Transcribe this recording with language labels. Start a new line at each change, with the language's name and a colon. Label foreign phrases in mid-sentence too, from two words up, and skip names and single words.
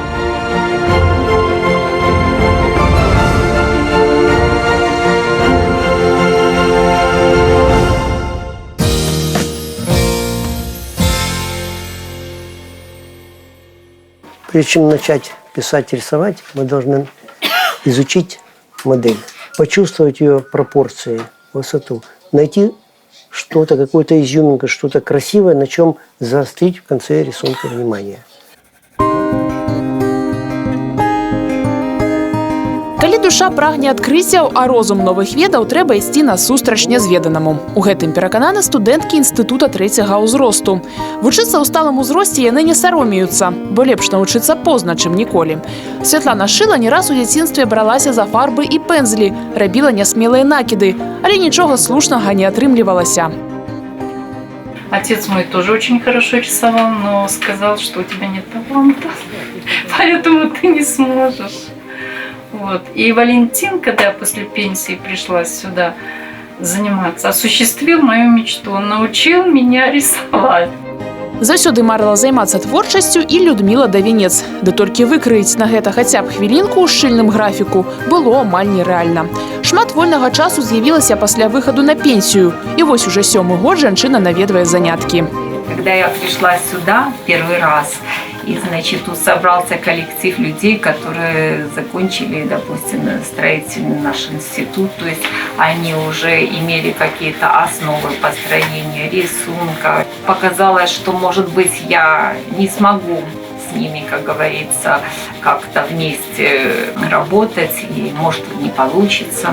Russian: Прежде чем начать писать, рисовать, мы должны изучить модель, почувствовать ее пропорции, высоту, найти что-то, какую-то изюминку, что-то красивое, на чем заострить в конце рисунка внимание.
Belarusian: Калі душа прагне адкрыццяў, а розум новых ведаў, трэба ісці насустрач нязведанаму. У гэтым перакананы студэнткі інстытута 3-га ўзросту. Вучыцца ў сталым узросце яны не саромеюцца, бо лепш навучыцца позна, чым ніколі. Святлана Шыла не раз у дзяцінстве бралася за фарбы і пензлі, рабіла нясмелыя накіды, але нічога слушнага не атрымлівалася.
Russian: Отец мой тоже очень хорошо рисовал, но сказал, что у тебя нет таланта, поэтому ты не сможешь. Вот. И Валентин, когда я после пенсии пришла сюда заниматься, осуществил мою мечту. Он научил меня рисовать.
Belarusian: Заўсёды марыла займацца творчасцю і Людміла Давінец. Ды толькі выкрыць на гэта хаця б хвілінку ў шчыльным графіку было амаль нерэальна. Шмат вольнага часу з'явілася пасля выхаду на пенсію. І вось уже 7-й год жанчына наведвае заняткі.
Russian: Когда я пришла сюда первый раз, и, значит, тут собрался коллектив людей, которые закончили, допустим, строительный наш институт, то есть они уже имели какие-то основы построения рисунка. Показалось, что, может быть, я не смогу с ними, как говорится, как-то вместе работать, и, может, не получится.